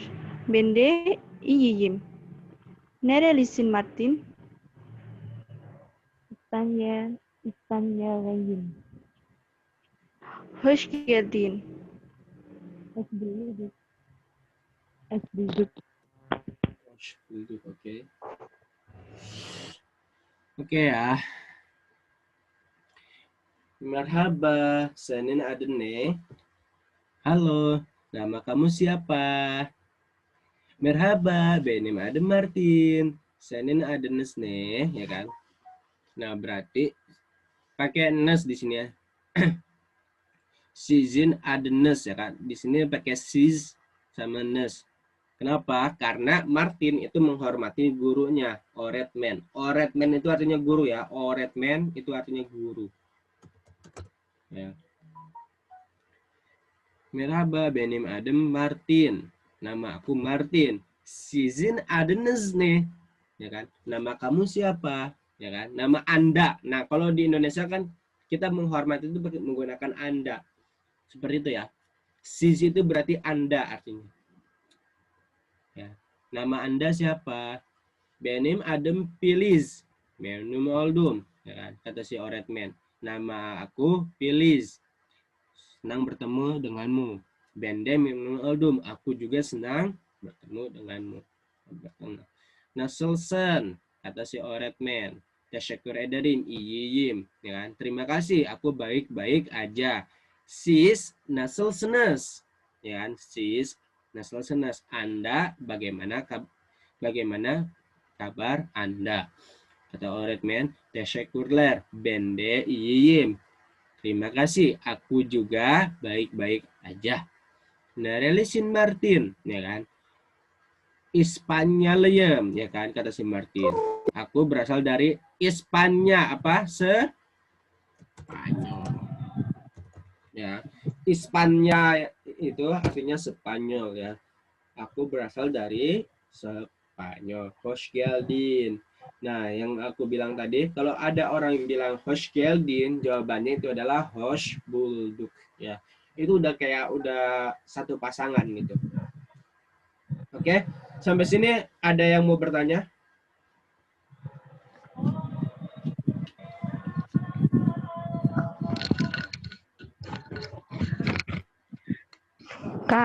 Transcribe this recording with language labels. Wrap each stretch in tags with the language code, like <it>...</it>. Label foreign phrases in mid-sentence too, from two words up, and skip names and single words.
<tr>Ben de iyiyim. Nerelisin Martin? İspanya'lıyım. Hoş geldin. Hoş bulduk. Hoş bulduk. Hoş bulduk,</tr> <id>oke. Oke ya.</id> <tr>Merhaba, senin adın ne?</tr> <id>Halo, nama kamu siapa?</id> <tr>Merhaba, benim adım Martin. Senin adınız ne?</tr> <id>Ya kan? Nah, berarti pakai nes di sini ya.</id> <tr>Sizin adınız</tr> <id>ya kan? Di sini pakai siz sama nes. Kenapa? Karena Martin itu menghormati gurunya, Oretman. Oretman itu artinya guru ya. Oretman itu artinya guru. Ya.</id> <tr>Merhaba, benim adım Martin.</tr> <id>Nama aku Martin.</id> <tr>Sizin adınız ne?</tr> <id>Ya kan? Nama kamu siapa? Ya kan? Nama Anda. Nah, kalau di Indonesia kan kita menghormati itu menggunakan Anda. Seperti itu ya. Siz itu berarti Anda artinya. Ya. Nama Anda siapa?</id> <tr>Benim adım Filiz. Memnun oldum.</tr> <id>Ya kan? Kata si Oretman. Nama aku Filiz. Senang bertemu denganmu.</id> <tr>Bende memnun oldum.</tr> <id>Aku juga senang bertemu denganmu. Nasılsın? Kata si Oretman.</id> <tr>Teşekkür ederim. İyiyim.</tr> <id>Ya kan? Terima kasih. Aku baik-baik aja.</id> <tr>Siz nasılsınız?</tr> <id>Ya kan?</id> <tr>Siz nasılsınız?</tr> <id>Anda bagaimana kabar Anda?</id> <tr>Kata Oretman. Teşekkürler. Bende iyiyim.</tr> <id>Terima kasih. Aku juga baik-baik aja.</id> <tr>Nerelisin Martin,</tr> <id>ya kan? Ispanyolem, ya kan? Kata si Martin. Aku berasal dari Ispanya, apa? Spanyol. Ya, Ispanya itu artinya Spanyol ya. Aku berasal dari Spanyol.</id> <tr>Hoş geldin.</tr> <id>Nah, yang aku bilang tadi, kalau ada orang yang bilang</id> <tr>hoş geldin,</tr> <id>jawabannya itu adalah</id> <tr>hoş bulduk</tr> <id>ya. Itu udah kayak satu pasangan gitu. Oke, sampai sini ada yang mau bertanya? Kak,</id>